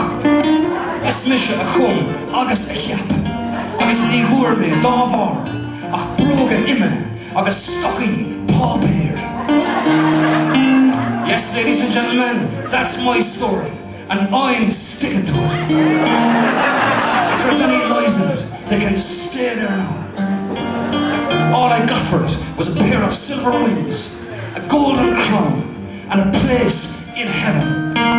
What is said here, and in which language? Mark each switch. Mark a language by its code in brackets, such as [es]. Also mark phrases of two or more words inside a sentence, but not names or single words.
[ga] Is mise a chum agus a cheap, agus ní bhuair mé dá bhar, ach bróga ime agus stocaí pápéir. [en] Yes, ladies and gentlemen, that's my story, and I'm sticking to it. If there's any lies in it, they can stay there now. All I got for it was a pair of silver wings, a golden crown, and a place in heaven.